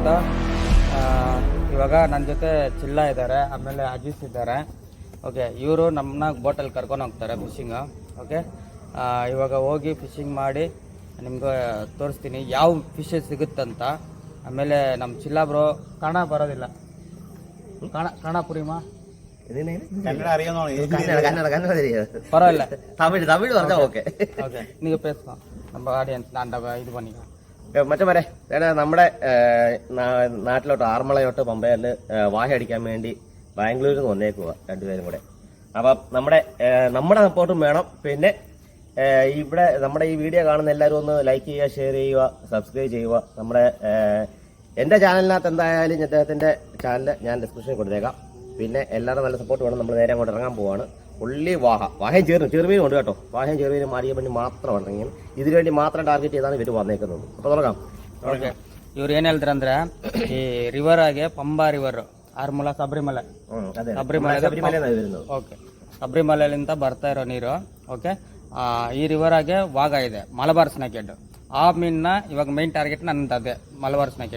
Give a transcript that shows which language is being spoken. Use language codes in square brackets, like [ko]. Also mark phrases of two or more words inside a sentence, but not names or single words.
[kn] ಇವಾಗ ನನ್ನ ಜೊತೆ ಚಿಲ್ಲ ಇದ್ದಾರೆ, ಆಮೇಲೆ ಅಜೀಸ್ ಇದ್ದಾರೆ. ಓಕೆ, ಇವರು ನಮ್ಮನ್ನ ಬೋಟಲ್ಲಿ ಕರ್ಕೊಂಡು ಹೋಗ್ತಾರೆ ಫಿಶಿಂಗ್. ಓಕೆ, ಇವಾಗ ಹೋಗಿ ಫಿಶಿಂಗ್ ಮಾಡಿ ನಿಮ್ಗೆ ತೋರಿಸ್ತೀನಿ ಯಾವ ಫಿಶ್ ಸಿಗುತ್ತಂತ. ಆಮೇಲೆ ನಮ್ಮ ಚಿಲ್ಲ ಬ್ರೋ ಕನ್ನಡ ಬರೋದಿಲ್ಲ, ಕನ್ನಡ ಪುರಿಮಾ பரவாயில்ல, [ta] தமிழ் வந்தா ஓகே. ஓகே, நீங்கள் பேசுங்க, நம்ம ஆடியன்ஸ் நான் இது பண்ணிக்கலாம். [ml] മറ്റേ നമ്മുടെ നാട്ടിലോട്ട് ആറന്മുളയോട്ട് പമ്പയിൽ വാഹ അടിക്കാൻ വേണ്ടി ബാംഗ്ലൂരിൽ നിന്ന് വന്നേക്കുക രണ്ടുപേരും കൂടെ. അപ്പം നമ്മുടെ സപ്പോർട്ടും വേണം. പിന്നെ ഇവിടെ നമ്മുടെ ഈ വീഡിയോ കാണുന്ന എല്ലാവരും ഒന്ന് ലൈക്ക് ചെയ്യുക, ഷെയർ ചെയ്യുക, സബ്സ്ക്രൈബ് ചെയ്യുക. നമ്മുടെ എൻ്റെ ചാനലിനകത്ത് എന്തായാലും അദ്ദേഹത്തിൻ്റെ ചാനൽ ഞാൻ ഡിസ്ക്രിപ്ഷനിൽ കൊടുത്തേക്കാം. പിന്നെ എല്ലാവരും നല്ല സപ്പോർട്ട് വേണം. നമ്മൾ നേരെ അങ്ങോട്ട് ഇറങ്ങാൻ പോവാണ്. ഉള്ളി വാഹയും ചെറുമീനും ഉണ്ട് കേട്ടോ. വാഹയും ചെറുമീനും മാറിയ വേണ്ടി മാത്രം ഇറങ്ങി, ഇതിനു വേണ്ടി മാത്രം ടാർഗറ്റ് ചെയ്താണ് ഇവർ വന്നേക്കുന്നത്. അപ്പോൾ തുടങ്ങാം. [kn] ಓಕೆ, ಇವ್ರು ಏನು ಹೇಳ್ತಾರೆ ಅಂದ್ರೆ, ಈ ರಿವರ್ ಆಗಿ ಪಂಬಾ ರಿವರ್, ಆರಮುಲ ಶಬರಿಮಲೆ, ಓಕೆ, ಶಬರಿಮಲೆಯಿಂದ ಬರ್ತಾ ಇರೋ ನೀರು. ಓಕೆ, ಈ ರಿವರ್ ಆಗಿ ವಾಘ ಇದೆ, ಮಲಬಾರ್ ಸ್ನೇಕೆಡ್. ಆ ಮೀನನ್ನ ಇವಾಗ [en] main target [kn] ನನ್ನದು ಅದೇ, ಮಲಬಾರ್ ಸ್ನೇಕೆಡ್.